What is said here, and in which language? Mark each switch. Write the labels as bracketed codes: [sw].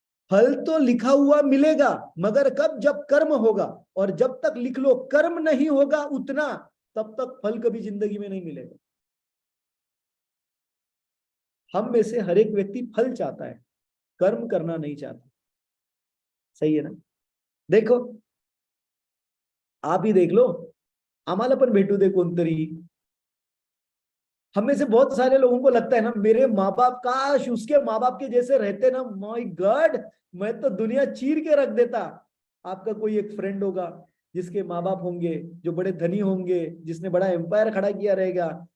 [hi] फल तो लिखा हुआ मिलेगा, मगर कब, जब कर्म होगा। और जब तक लिख लो कर्म नहीं होगा उतना, तब तक फल कभी जिंदगी में नहीं मिलेगा। हम में से हर एक व्यक्ति फल चाहता है, कर्म करना नहीं चाहता। सही है ना। देखो, आप ही देख लो, [mr] आम्हाला पण भेटू दे कोणतरी। [hi] हमें से बहुत सारे लोगों को लगता है ना मेरे माँ बाप, काश उसके माँ बाप के जैसे रहते ना, माय गॉड मैं तो दुनिया चीर के रख देता। आपका कोई एक फ्रेंड होगा जिसके माँ बाप होंगे जो बड़े धनी होंगे, जिसने बड़ा एम्पायर खड़ा किया रहेगा।